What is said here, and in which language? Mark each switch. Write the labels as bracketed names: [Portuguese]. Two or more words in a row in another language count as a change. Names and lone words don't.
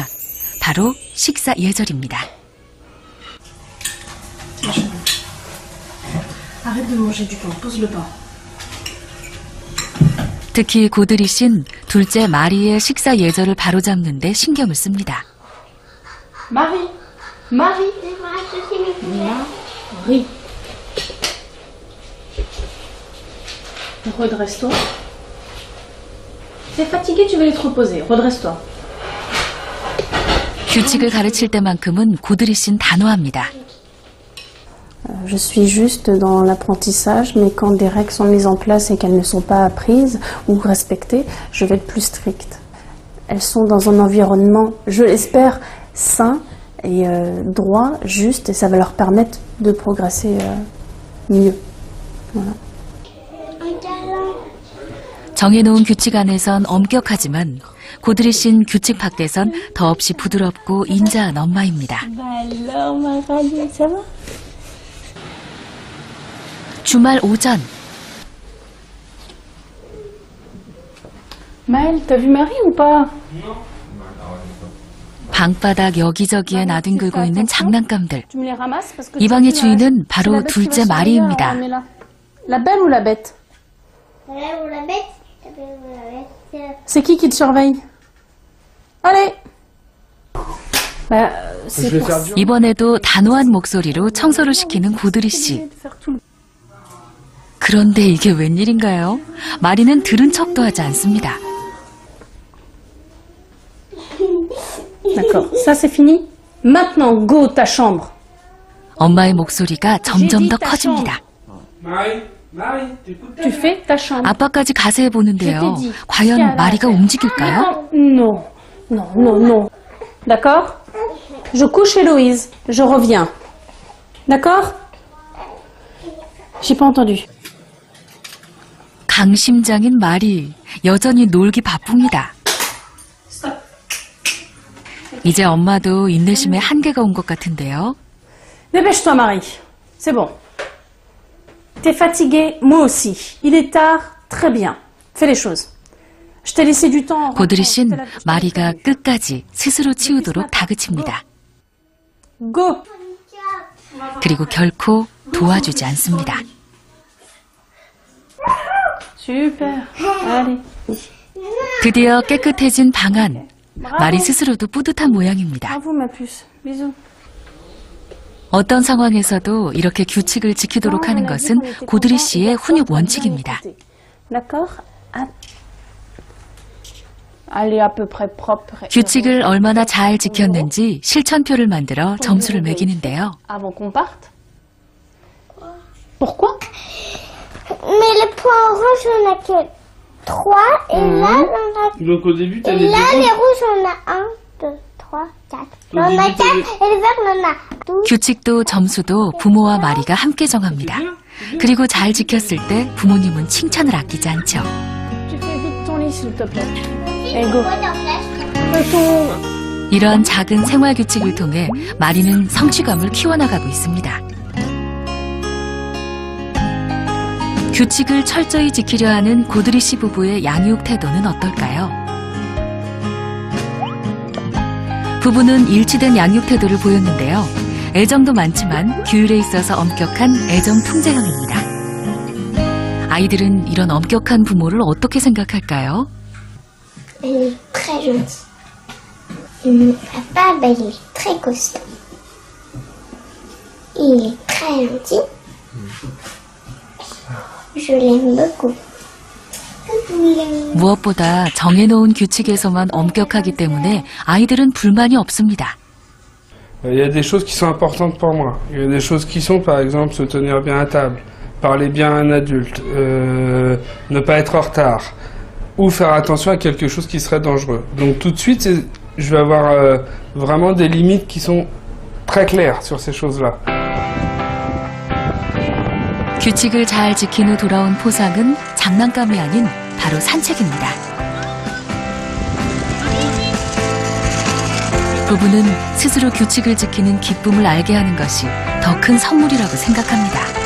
[Korean] 바로 식사 예절입니다. 특히 고드리 씨는 둘째 마리의 식사 예절을 바로잡는 데 신경을 씁니다. 마리. [French] Redresse-toi. T'es fatigué, tu vas aller te reposer. Redresse-toi. [Korean] 규칙을 가르칠 때만큼은 고드리 씨는 단호합니다. [French] Je suis juste dans l'apprentissage, mais quand des règles sont mises en place et qu'elles ne sont pas apprises ou respectées, je vais être plus stricte. Elles sont dans un environnement, je l'espère, sain et droit, juste, et ça va leur permettre de progresser mieux. Voilà. [Korean] 정해놓은 규칙 안에선 엄격하지만 고드리 씨는 규칙 밖에선 더없이 부드럽고 인자한 엄마입니다. 주말 오전. [French] Maëlle, t'as vu Marie ou pas? [Korean] 방바닥 여기저기에 나뒹굴고 있는 장난감들. [French] Tu me les ramasses parce que [Korean] 이 방의 주인은 바로 둘째 마리입니다. [French] La belle ou la bête? La belle ou la bête? La belle ou la bête? C'est qui te surveille? Allez! Bah, c'est pour ça. [Korean] 이번에도 단호한 목소리로 청소를 시키는 고드리 씨. 그런데 이게 웬일인가요? 마리는 들은 척도 하지 않습니다. [French] D'accord, ça c'est fini. Maintenant, go ta chambre. [Korean] 엄마의 목소리가 점점 더 커집니다. [French] Tu fais ta chambre. [Korean] 아빠까지 가세해 보는데요. 과연 마리가 움직일까요? [French] Non, non, non, non. D'accord? Je couche Héloïse. Je reviens. D'accord? J'ai pas entendu. [Korean] 강심장인 마리, 여전히 놀기 바쁩니다. 이제 엄마도 인내심에 한계가 온 것 같은데요. [French] Dépêche-toi, Marie. C'est bon. T'es fatiguée, moi aussi. Il est tard, très bien. Fais les choses. Je t'ai laissé du temps. [Korean] 고드리 씨는 마리가 끝까지 스스로 치우도록 다그칩니다. [French] Go. [Korean] 그리고 결코 도와주지 않습니다. [French] Super. Allez. [Korean] 드디어 깨끗해진 방 안. 마리 스스로도 뿌듯한 모양입니다. [French] Bravo, ma puce. Bisous. [Korean] 어떤 상황에서도 이렇게 규칙을 지키도록 하는 것은 고드리 씨의 훈육 원칙입니다. [French] D'accord? Allez, à peu près propre. [Korean] 규칙을 얼마나 잘 지켰는지 실천표를 만들어 점수를 매기는데요. [French] Avant qu'on parte? Pourquoi? Mais le point rouge, on a que 3. Et là, on a... Donc au début, t'as Et les là, deux. les rouges, on a 1, 2, 3, 4. On a 4. Et le vert, on a 12. [Korean] 규칙도 점수도 부모와 마리가 함께 정합니다. 그리고 잘 지켰을 때 부모님은 칭찬을 아끼지 않죠. [French] Tu fais vite ton lit, s'il te plaît. Et go. Quoi dans la Fais ton... [Korean] 이런 작은 생활 규칙을 통해 마리는 성취감을 키워나가고 있습니다. 규칙을 철저히 지키려 하는 고드리 씨 부부의 양육 태도는 어떨까요? 부부는 일치된 양육 태도를 보였는데요. 애정도 많지만 규율에 있어서 엄격한 애정 통제형입니다. 아이들은 이런 엄격한 부모를 어떻게 생각할까요? [French] Elle est très gentille. Et mon papa, ben, il est très costaud. Il est très gentil. Je l'aime beaucoup. [Korean] 무엇보다 정해놓은 규칙에서만 엄격하기 때문에 아이들은 불만이 없습니다. [French] Il y a des choses qui sont importantes pour moi. Il y a des choses qui sont, par exemple, se tenir bien à table. parler bien à un adulte, ne pas être en retard, ou faire attention à quelque chose qui serait dangereux. Donc tout de suite, je vais avoir vraiment des limites qui sont très claires sur ces choses-là. [Korean] 규칙을 잘 지킨 후 돌아온 포상은 장난감이 아닌 바로 산책입니다. 부부는 스스로 규칙을 지키는 기쁨을 알게 하는 것이 더 큰 선물이라고 생각합니다.